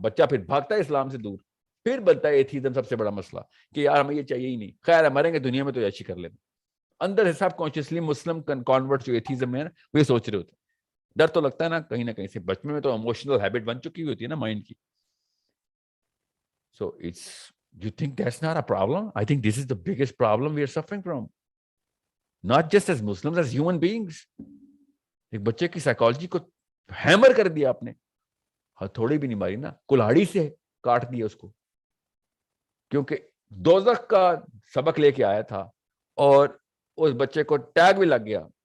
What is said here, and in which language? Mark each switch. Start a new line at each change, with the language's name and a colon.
Urdu: بچہ پھر بھاگتا ہے اسلام سے دور, پھر بنتا ہے ایتھیزم سب سے بڑا مسئلہ کہ یار ہمیں یہ چاہیے ہی نہیں, خیر ہے مریں گے دنیا میں تو ایسی کر لیتے. اندر حساب کانشیسلی مسلم کنورٹ جو ایتھیزم میں وہ یہ سوچ رہے ہوتے. ڈر تو لگتا ہے نا کہیں سے, بچپن میں تو ایموشنل ہیبٹ بن چکی ہوتی ہے نا مائنڈ کی.
English: So you think that's not a problem? I think this is the biggest problem we are suffering from. Not just as Muslims, as human beings.
Urdu: ایک بچے کی سائیکالوجی کو ہیمر کر دیا آپ نے, تھوڑی بھی نہیں ماری نا, کلاڑی سے کاٹ دیا اس کو, کیونکہ دوزخ کا سبق لے کے آیا تھا اور اس بچے کو ٹیگ بھی لگ گیا.